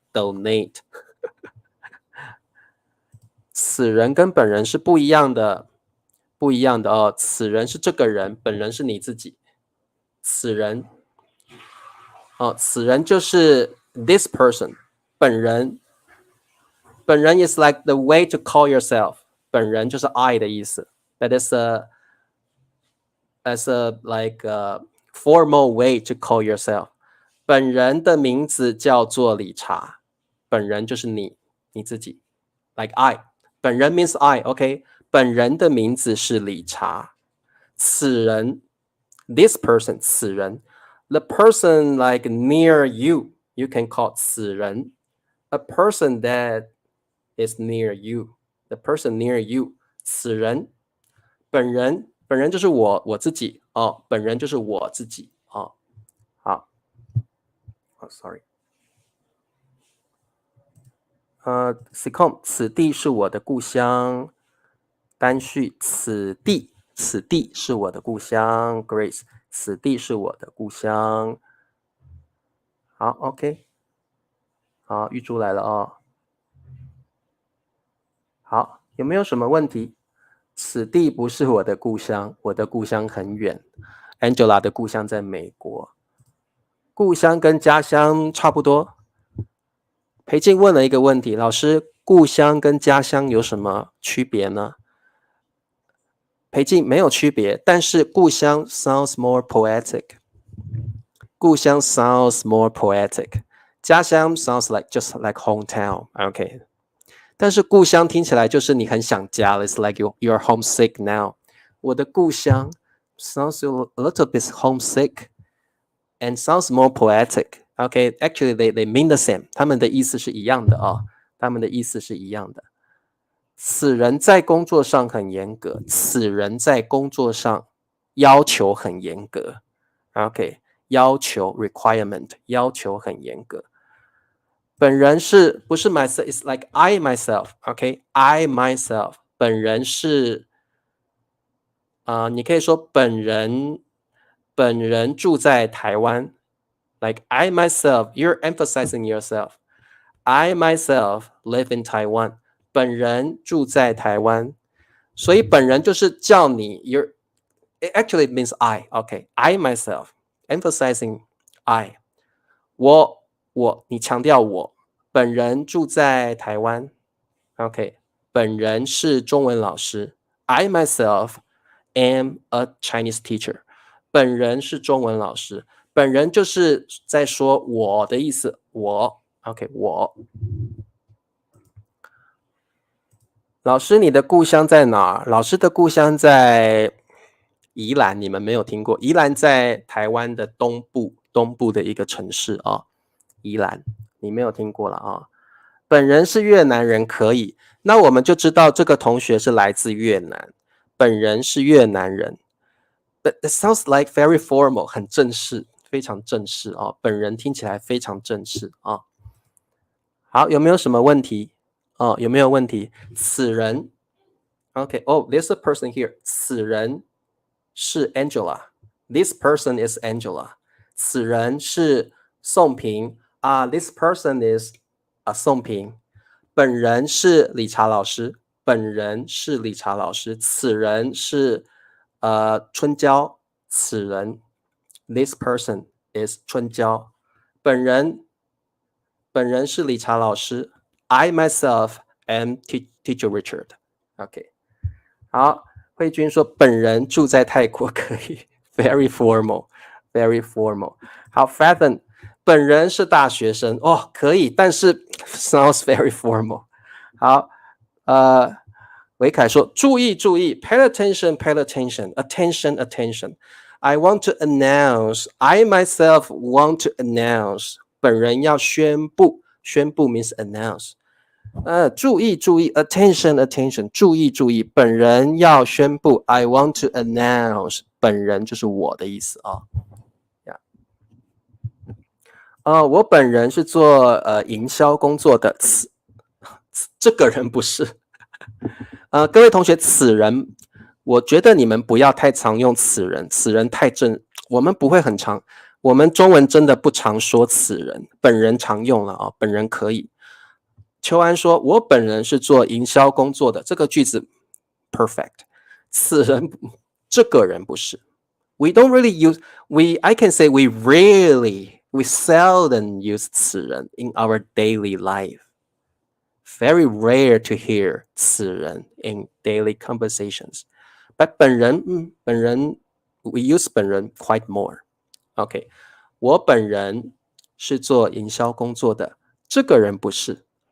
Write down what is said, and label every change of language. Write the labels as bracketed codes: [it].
[zh] Donate， 此人跟本人是不一样的。不一样的哦，此人是这个人，本人是你自己。此人，哦，此人就是 [en] this person， [zh] 本人。 [en] 本人 is like the way to call yourself， [zh] 本人就是 [en] I [zh] 的意思。 [en] That is a like a formal way to call yourself。 [zh] 本人的名字叫做理查，本人就是你自己。 [en] Like I， 本人 means I，OK。 [zh] 本人的名字是理查， [en] 此人 this person 此人 the person like near you you can call 此人 a person that is near you the person near you [zh] 此人本人就是我自己哦，本人就是我自己哦，好， [en] sorry。 [zh] Secom， 此地是我的故乡。单序，此地是我的故乡。 Grace， 此地是我的故乡。好 ，OK， 好，玉珠来了哦。好，有没有什么问题？此地不是我的故乡，我的故乡很远。 Angela 的故乡在美国。故乡跟家乡差不多。裴静问了一个问题，老师，故乡跟家乡有什么区别呢？裴静没有区别，但是故乡 [en] sounds more poetic。故乡 sounds more poetic。 [zh] 家乡 [en] sounds like just like hometown。OK。 [zh] 但是故乡听起来就是你很想家了 ， [en] It's like you're homesick now。 [zh] 我的故乡 [en] sounds a little bit homesick and sounds more poetic。OK，actually they mean the same， [zh] 他们的意思是一样的啊，他们的意思是一样的。此人在工作上很严格，此人在工作上要求很严格。 OK， 要求 [en] requirement [zh] 要求很严格。本人是不是 myself？ [en] It's like I myself。OK，I myself。 [zh] 本人是你可以说本人住在台湾。 [en] Like I myself, you're emphasizing yourself. I myself live in Taiwan. 本人住在台湾。 [zh] 所以本人就是叫你 [en] it actually means I。OK， I myself emphasizing I。 [zh] 你强调我。本人住在台湾。 [en] OK， [zh] 本人是中文老师。 [en] I myself am a Chinese teacher。 [zh] 本人是中文老师。本人就是在说我的意思，我 [en] OK， [zh] 我。老师，你的故乡在哪？老师的故乡在宜兰，你们没有听过？宜兰在台湾的东部的一个城市啊，宜兰，你没有听过了啊？本人是越南人，可以，那我们就知道这个同学是来自越南。本人是越南人。 [en] But it sounds like very formal， [zh] 很正式。非常正式啊，本人听起来非常正式啊。好，有没有什么问题？有没有问题？此人 [en] ，OK， there's a person here。 [zh] 此人是 Angela。 [en] This person is Angela。 [zh] 此人是宋平 [en] This person is 宋平。 [zh] 本人是理查老师。本人是理查老师。此人是春娇。此人。 [en] This person is 春娇。 [zh] 本人是理查老师。 [en] I myself am teacher Richard。 [zh] OK， 好，慧君说本人住在泰国，可以。 [en] Very formal， very formal。 [zh] 好 Fathom， 本人是大学生。可以，但是 [en] sounds very formal。 [zh] 好，维凯说注意 [en] pay attention attention。I want to announce. I myself want to announce. [zh] 本人要宣布 [en] means announce。 [zh] 注意 [en] attention。 [zh] 注意，本人要宣布。 [en] I want to announce。 [zh] 本人就是我的意思啊。我本人是做营销工作的。这个人不是。各位同学，此人我觉得你们不要太常用此人，此人太正，我们不会很常，我们中文真的不常说此人，本人常用了啊，本人可以。秋安说我本人是做营销工作的，这个句子 [en] perfect。 [zh] 此人这个人不是。 [en] We don't really use I can say we seldom use 此人 in our daily life. Very rare to hear 此人 in daily conversations. But 本人 we use 本人 quite more. [zh] OK， 我本人是做营销工作的，这个人不是。